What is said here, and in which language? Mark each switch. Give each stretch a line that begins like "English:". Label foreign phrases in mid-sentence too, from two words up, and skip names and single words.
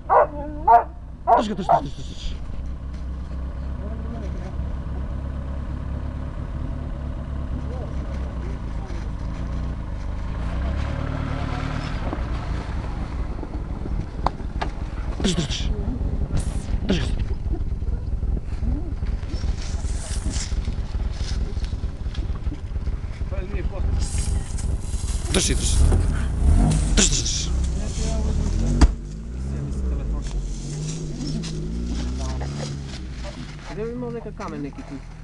Croatian: Drž ga, drž, drž, drž, drž. Drž, drž, drž. Drž ga, staro. Drži, drži. Drži, drži, drži. Gdje bi imao neka kamen neki tu?